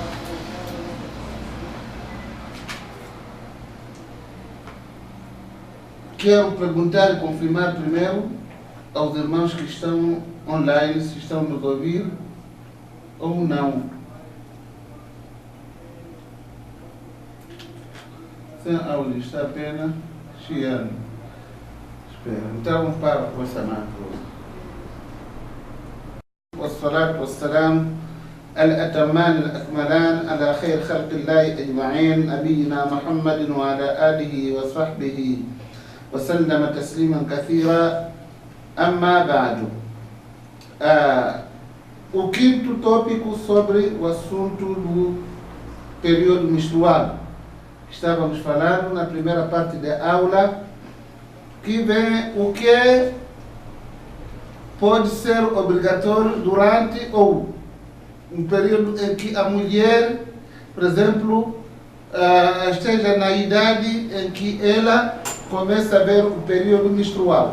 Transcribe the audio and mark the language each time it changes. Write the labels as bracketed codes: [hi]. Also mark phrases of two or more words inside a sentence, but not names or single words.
[pt] Quero perguntar e confirmar primeiro aos irmãos que estão online se estão nos ouvir ou não. Sem aula, está apenas chiando. Espera, então para a próxima coisa. [ar] والصلاة والسلام الأتمان الأكملان على خير خلق الله أجمعين نبينا محمد وعلى آله وصحبه وسلم تسليما كثيرا. أما بعد, [pt] o quinto tópico sobre o assunto do período menstrual. Estávamos falando na primeira parte da aula que vem o que pode ser obrigatório durante ou um período em que a mulher, por exemplo, esteja na idade em que ela começa a ver o período menstrual.